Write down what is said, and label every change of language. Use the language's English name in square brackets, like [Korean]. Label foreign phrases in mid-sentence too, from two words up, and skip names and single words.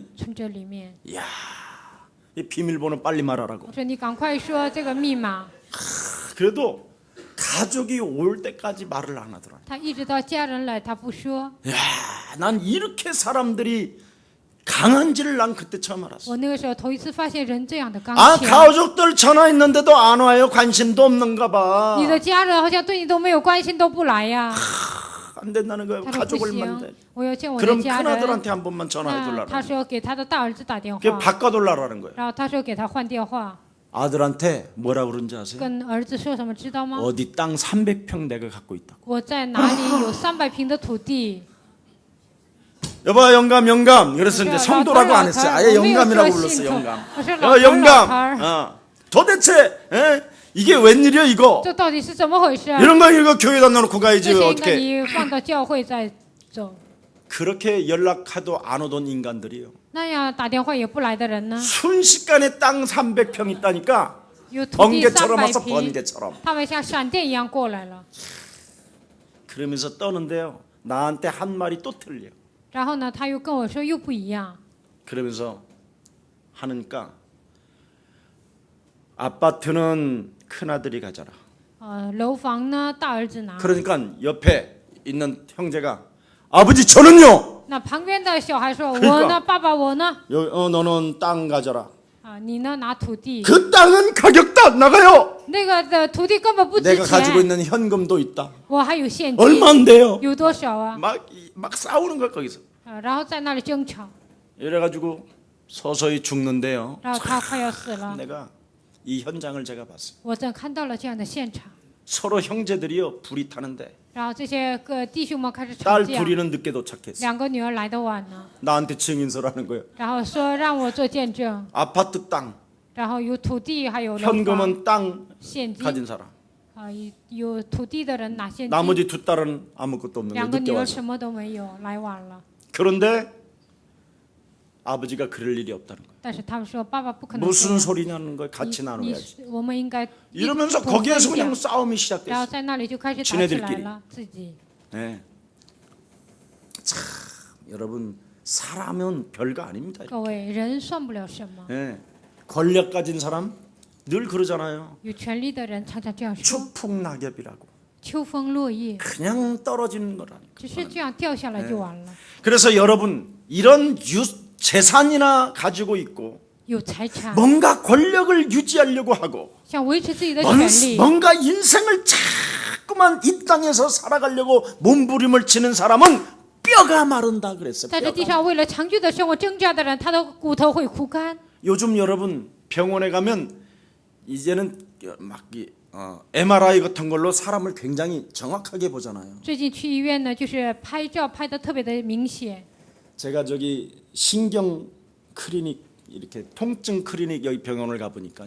[Chinese] 存折里面。 [Korean] 이야, 이 비밀번호 빨리 말하라고. [Chinese] 我说你赶快说这个密码。 [Korean] 그래도 가족이 올 때까지 말을 안 하더라. [Chinese] 他一直到家人来，他不说。 [Korean] 야, 난 이렇게 사람들이 강한지를 난 그때 처음 알았어. [Chinese] 我那个时候头一次发现人这样的刚 [Korean] 아, [Chinese] 强。 [Korean] 가족들 전화했는데도 안 와요. 관심도 없는가 봐. [Chinese] 你的家人好像对你都没有关心，都不来呀。 [Korean] 안 된다는 거예요. [Chinese] 他说不 [Korean] 가족을 [Chinese] 行 [Korean] 만나. ， [Chinese] 我要见我的 [Korean] 그럼 [Chinese] 家人。 [Korean] 큰아들한테 한 번만 전화해 [Chinese] 那 [Korean] 달라고. [Chinese] 他说给他的大儿子打电 [Korean] 그게 [Chinese] 话， [Korean] 바꿔달라는 거예요. [Chinese] 然后他说给他换电话， [Korean] 아들한테 뭐라 그런지 아세요? [Chinese] 跟儿子说什么知道吗？ [Korean] 어디 땅 300평 내가 갖고 있다고. [Chinese] 我在哪里有300平的土地？ [Korean] 여봐 영감. 그래서 이제 그래서 성도라고 안 했어요. 아예 어머니 영감이라고 어쩌신 불렀어. 거. 영감. 그래서 영감. 라팔. 도대체 이게 웬일이야 이거? [Chinese] 这到底是怎么回事？ [Korean] 이런 거 이거 교회에다 넣어놓고 [Chinese] 这 [Korean] 가야지 [Chinese] 些应该 [Korean] 어떻게? [Chinese] 你放到教会再走。 [Korean] 그렇게 연락해도 안 오던 인간들이요. [Chinese] 那样打电话也不来的人呢？ [Korean] 순식간에 땅 300평 있다니까 [Chinese] 有土地 [Korean] 번개처럼 와서 [Chinese] 300平， [Korean] 번개처럼. [Chinese] 他们像闪电一样过来了。 [Korean] 그러면서 떠는데요. 나한테 한 말이 또 틀려. [Chinese] 然后呢，他又跟我说又不一样。 [Korean] 그러면서 하니까 아파트는 큰아들이 가져라. [Chinese] 楼房呢，大儿子拿。 [Korean] 그러니까 옆에 있는 형제가 아버지 저는요. [Chinese] 那旁边的小孩说：“ [Korean] 그러니까 [Chinese] 我呢，爸爸我呢？ [Korean] 너는 땅 가져라. [Chinese] 你呢拿土地。 [Korean] 그 땅은 가격도 안 나가요. [Chinese] 那个的土地根本不值 [Korean] 내가 가지고 [Chinese] 钱， [Korean] 있는 현금도 있다. [Chinese] 我还有现金， [Korean] 얼마인데요? [Chinese] 有多少啊？ [Korean] 막 싸우는 거야 거기서. [Chinese] 然后在那里争吵， [Korean] 이래가지고 서서히 죽는데요. [Chinese] 然后他快要死了。 [Korean] 내가 이 현장을 제가 봤어요. [Chinese] 我正看到了这样的现场， [Korean] 서로 형제들이요 불이 타는데 [Chinese] 然后这些个弟兄们开始吵 [Korean] 딸 [Chinese] 架， [Korean] 둘이는 늦게 도착했어. [Chinese] 两个女儿来的晚了， [Korean] 나한테 증인서라는 거예요. [Chinese] 然后说让我做见证， [Korean] 아파트 땅, [Chinese] 然后有土地还有楼房 [Korean] 현금은 땅 [Chinese] 现金 [Korean] 가진 사람. [Chinese] 有土地的人拿现金， [Korean] 나머지 두 딸은 아무것도 없는 [Chinese] 两 [Korean] 거예요. [Chinese] 个 [Korean] 늦게 [Chinese] 女儿 [Korean] 와서. [Chinese] 什么都没有，来晚了。 [Korean] 그런데 아버지가 그럴 일이 없다는 거예요. [Chinese] 但是他们说爸爸不可能这 [Korean] 무슨 [Chinese] 样， [Korean] 소리냐는 걸 같이 [Chinese] 你 [Korean] 나눠야지. [Chinese] 我们应该 [Korean] 이러면서 [Chinese] 一同 [Korean] 거기에서 [Chinese] 分 [Korean] 그냥 [Chinese] 享 [Korean] 싸움이 [Chinese] 然后 [Korean] 시작됐어. [Chinese] 在那里就开始打起来 [Korean] 지네들끼리 [Chinese] 了，自己。 [Korean] 네. 참 여러분 사람은 별거 아닙니다. [Chinese] 各位，人算不了什么， [Korean] 네. 권력 가진 사람 늘 그러잖아요. [Chinese] 有权力的人常常这样说， [Korean] 추풍낙엽이라고. [Chinese] 秋风落叶， [Korean] 그냥 떨어지는 거라니까. [Chinese] 只是这样掉下来就完了。 [Korean] 그래서 여러분 이런 재산이나 가지고 있고 [Chinese] 有财产， [Korean] 뭔가 권력을 유지하려고 하고 [Chinese] 想维持自己的权利， [Korean] 뭔가 인생을 자꾸만 이 땅에서 살아가려고 몸부림을 치는 사람은 뼈가 마른다 그랬어요. [Chinese] 在这地 [Korean] 뼈가. [Chinese] 上为了长久的生活挣扎的人，他的骨头会枯干。 [Korean] 요즘 여러분 병원에 가면 이제는 막 MRI 같은 걸로 사람을 굉장히 정확하게 보잖아요. [Chinese] 最近去医院呢，就是拍照拍的特别的明显。 [Korean] 제가 저기 신경 클리닉 이렇게 통증 클리닉 여기 병원을 가보니까요.